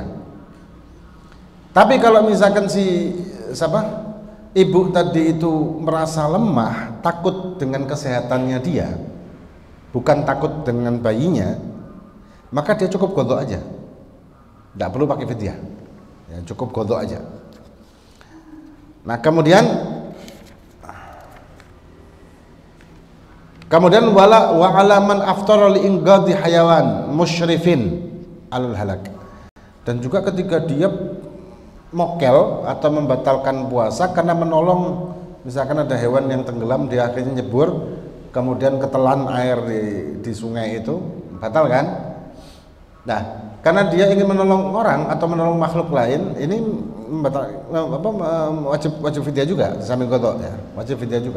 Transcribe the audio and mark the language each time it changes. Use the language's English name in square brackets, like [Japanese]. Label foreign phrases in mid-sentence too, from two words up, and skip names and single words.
[Indonesian] Tapi kalau misalkan ibu tadi itu merasa lemah, takut dengan kesehatannya dia, bukan takut dengan bayinya, maka dia cukup qadha aja, tidak perlu pakai fidyah, ya, cukup qadha aja. Nah, kemudian [Arabic] ولا وعلى من أفطر لإنقاذ حيوان مشرف على الهلاك. [Indonesian] Dan juga ketika dia mokel atau membatalkan puasa karena menolong, misalkan ada hewan yang tenggelam, dia akhirnya nyebur kemudian ketelan air di sungai, itu batal kan? Nah, karena dia ingin menolong orang atau menolong makhluk lain, ini wajib fidyah juga sambil qadha, ya, wajib fidyah juga.